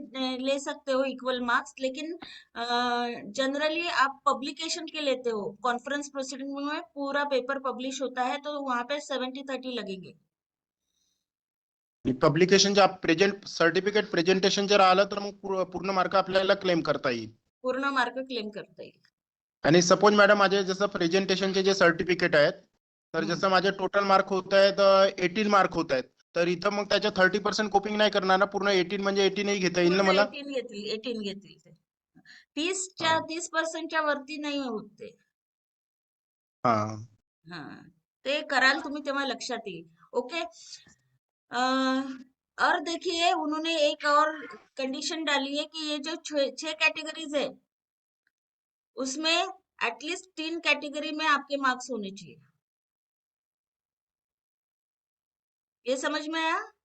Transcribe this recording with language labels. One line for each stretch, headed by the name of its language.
Hindi: 7 ले सकते हो इक्वल मार्क्स, लेकिन जनरली आप पब्लिकेशन के लेते हो. कॉन्फ्रेंस प्रोसीडिंग में पूरा पेपर पब्लिश होता है तो वहां पे 70-30 लगेंगे.
Marathi: पब्लिकेशनच्या सर्टिफिकेट प्रेझेंटेशन जर आलं तर मग पूर्ण मार्क आपल्याला क्लेम करता येईल. पूर्ण मार्क क्लेम करता येईल. आणि सपोज मॅडम, माझे जसं प्रेझेंटेशनचे जे सर्टिफिकेट आहेत, तर हम्म. जसं माझे टोटल मार्क होत आहेत 18 मार्क होत आहेत, तर इथं मग त्याच्या 30% कोपिंग नाही करणार ना, पूर्ण 18 म्हणजे 18 घेता येईल ना पूर्ण मला? 18 घेतील ते. 30च्या हा 30%च्या वरती नाही होत ते. हा हाँ, ते कराल तुम्ही तेव्हा लक्षात येईल. ओके.
Hindi: और देखिए उन्होंने एक और कंडीशन डाली है कि ये जो 6 कैटेगरीज है उसमें एटलीस्ट 3 कैटेगरी में आपके मार्क्स होने चाहिए. ये समझ में आया?